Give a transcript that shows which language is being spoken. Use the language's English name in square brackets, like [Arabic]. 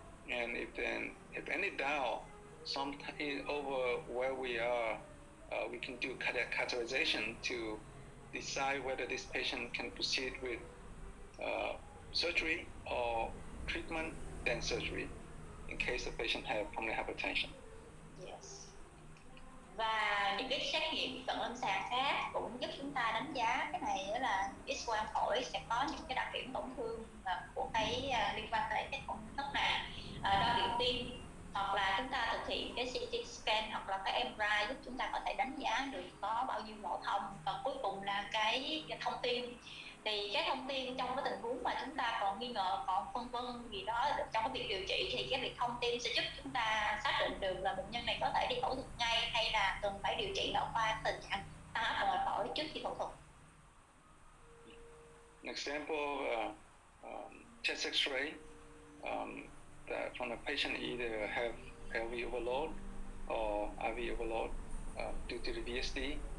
[English] And if any doubt, over where we are, we can do cardiac catheterization to decide whether this patient can proceed with surgery or treatment, then surgery, in case the patient have pulmonary hypertension. Yes. [Vietnamese] Và những cái xét nghiệm cận lâm sàng khác cũng giúp chúng ta đánh giá cái này, đó là X-quang phổi sẽ có những cái đặc điểm tổn thương của cái liên quan tới cái tổn thương này, đo điện tim, hoặc là chúng ta thực hiện cái CT scan hoặc là cái MRI giúp chúng ta có thể đánh giá được có bao nhiêu lỗ thông. Và cuối cùng là cái thông tin. Thì cái thông tin trong cái tình huống mà chúng ta còn nghi ngờ, còn phân vân gì đó trong cái việc điều trị, thì cái việc thông tin sẽ giúp chúng ta xác định được là bệnh nhân này có thể đi phẫu thuật ngay hay là cần phải điều trị nội khoa tình trạng tăng áp động mạch phổi trước khi phẫu thuật. [English] An example chest X-ray that from the patient either have LV overload or IV overload due to the VSD.